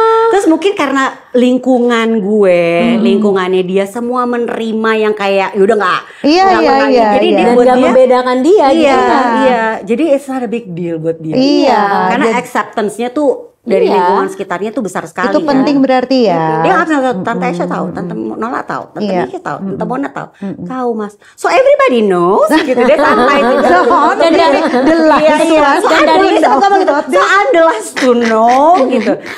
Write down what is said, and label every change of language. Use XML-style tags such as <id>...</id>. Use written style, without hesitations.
<id>Terus mungkin karena lingkungan gue, lingkungannya dia semua menerima yang kayak udah nggak. Jadi dan buat nggak dia membedakan dia. Jadi</id> <en>it's not a big deal</en> <id>buat dia. Karena acceptance-nya tuh dari lingkungan sekitarnya tuh besar sekali. Itu penting berarti ya. Dia Tante Aisyah tahu, Tante Nola tahu, Tante Nisha tahu, Tante Mona tahu. Tahu Mas.</id> <en>So everybody knows</en> <id>gitu. Dia santai gitu. Dan dari</id> <en>So I'm the last to know gitu.</en>